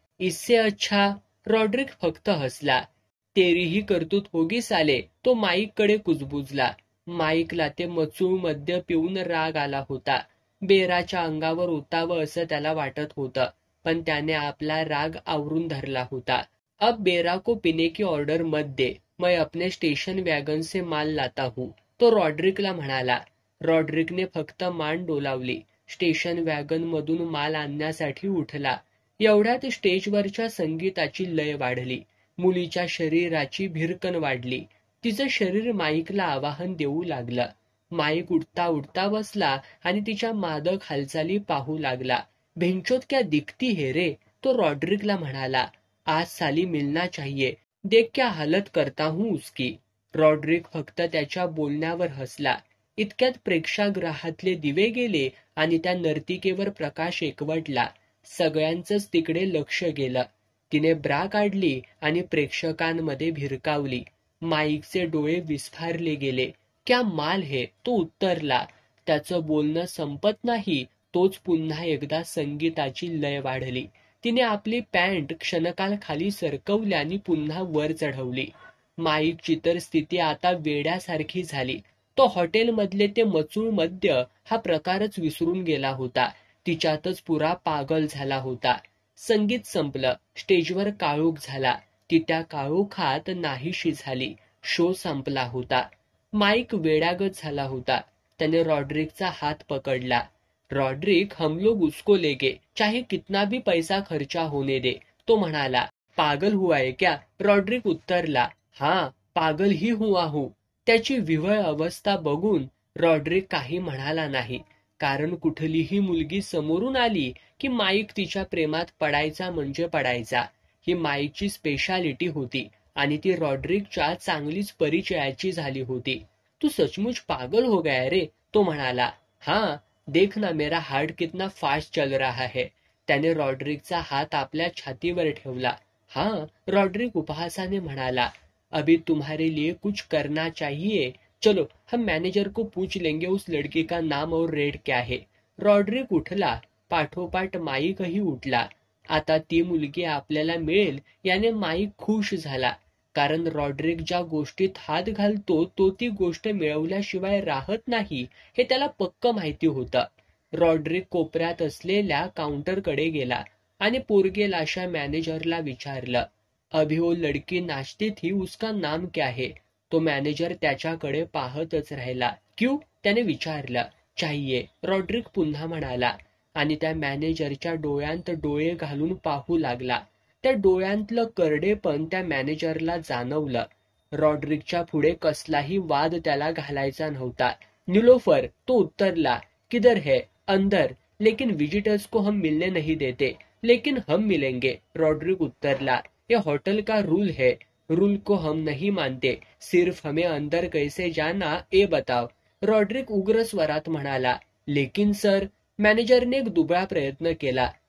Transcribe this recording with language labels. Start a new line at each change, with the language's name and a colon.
Marathi: इससे अच्छा, रॉड्रिक फक्त हसला.
Hindi: तेरीही कर्तृत होगी साले,
Marathi: तो माईककडे कुजबुजला. माईकला ते मचूळ मद्य पिऊन राग आला होता. बेराच्या अंगावर उतावं असं त्याला वाटत होतं, पण त्याने आपला राग आवरून धरला होता.
Hindi: अब बेरा को पीने की ऑर्डर मत दे, मैं अपने स्टेशन वॅगन से माल लाता हूँ,
Marathi: तो रॉड्रिकला म्हणाला. रॉड्रिकने फक्त मान डोलावली. स्टेशन वॅगन मधून माल आणण्यासाठी उठला. एवढ्यात स्टेजवरच्या संगीताची लय वाढली. मुलीच्या शरीराची भिरकन वाढली. तिचं शरीर माईकला आवाहन देऊ लागलं. माईक उठता उठता बसला आणि तिच्या मादक हालचाली पाहू लागला.
Hindi: भेंचोत क्या दिखती है रे,
Marathi: तो रॉड्रिकला म्हणाला.
Hindi: आज साली मिलना चाहिए, देख क्या हालत करता हूँ उसकी.
Marathi: रॉड्रिक फक्त त्याच्या बोलण्यावर हसला. इतक्यात प्रेक्षागृहातले दिवे गेले आणि त्या नर्तिकेवर प्रकाश एकवटला. सगळ्यांचंच तिकडे लक्ष गेलं. तिने ब्रा काढली आणि प्रेक्षकांमध्ये भिरकावली. माईकचे डोळे विस्फारले गेले.
Hindi: क्या माल है,
Marathi: तो उत्तरला. त्याचं बोलणं संपत नाही, तोच पुन्हा एकदा संगीताची लय वाढली. तिने आपली पॅन्ट क्षणकाल खाली सरकवली आणि पुन्हा वर चढवली. माईकची तर स्थिती आता वेड्यासारखी झाली. तो हॉटेलमधले ते मचूळ मद्य हा प्रकारच विसरून गेला होता. तिच्यातच पुरा पागल झाला होता. संगीत संपलं. स्टेजवर काळोख झाला. ती त्या काळोखात नाहीशी झाली. शो संपला होता. माईक वेड्यागत झाला होता. त्याने रॉड्रिकचा हात पकडला.
Hindi: रॉड्रिक, हम लोग उसको लेगे, चाहे कितना भी पैसा खर्चा होने दे,
Marathi: तो म्हणाला.
Hindi: पागल हुआ है क्या,
Marathi: रॉड्रिक उत्तरला.
Hindi: हां, पागल ही हुआ हूं.
Marathi: त्याची विव्हळ अवस्था बघून रॉड्रिक काही म्हणाला नाही, कारण कुठलीही मुलगी समोरून आली की माईक तिच्या प्रेमात पडायचा म्हणजे पडायचा. ही माईकची स्पेशालिटी होती आणि ती रॉड्रिकच्या चांगलीच परिचयाची झाली होती.
Hindi: तू सचमुच पागल हो गया रे,
Marathi: तो म्हणाला.
Hindi: हां, देख ना मेरा हार्ट कितना फास्ट चल रहा है.
Marathi: त्याने रॉड्रिकचा हात आपल्या छातीवर ठेवला. हां, रॉड्रिक उपहासाने म्हणाला.
Hindi: अभी तुम्हारे लिए कुछ करना चाहिए. चलो, हम मैनेजर को पूछ लेंगे उस लड़की का नाम और रेट क्या है.
Marathi: रॉड्रिक उठला. पाठोपाठ माईकही उठला. आता ती मुलगी आपल्याला मिळेल याने माईक खुश झाला, कारण रॉड्रिक ज्या गोष्टीत हात घालतो तो ती गोष्ट मिळवल्याशिवाय राहत नाही हे त्याला पक्क माहिती होतं. रॉड्रिक कोपऱ्यात असलेल्या काउंटरकडे गेला आणि पोरगेलाशा मॅनेजरला विचारलं.
Hindi: अभी वो लड़की नाचती थी, उसका नाम क्या है.
Marathi: तो मॅनेजर त्याच्याकडे पाहतच राहिला.
Hindi: क्यू,
Marathi: त्याने विचारलं.
Hindi: चाहिए,
Marathi: रॉड्रिक पुन्हा म्हणाला आणि त्या मॅनेजरच्या डोळ्यांत डोळे घालून पाहू लागला. त्या डोळ्यांतलं करडेपण त्या मॅनेजरला जाणवलं. रॉड्रिकच्या पुढे कसलाही वाद त्याला घालायचा नव्हता. निलोफर, तो उत्तरला.
Hindi: किधर है, अंदर, लेकिन विजिटर्स को हम मिलने नहीं देते. लेकिन हम मिलेंगे,
Marathi: रॉड्रिक उत्तरला.
Hindi: ये होटल का रूल है. रूल को हम नहीं मानते, सिर्फ हमें अंदर कैसे जाना ये बताओ।
Marathi: रॉड्रिक उग्र स्वरात म्हणाला।
Hindi: लेकिन सर,
Marathi: मॅनेजर ने एक दुबळा प्रयत्न केला।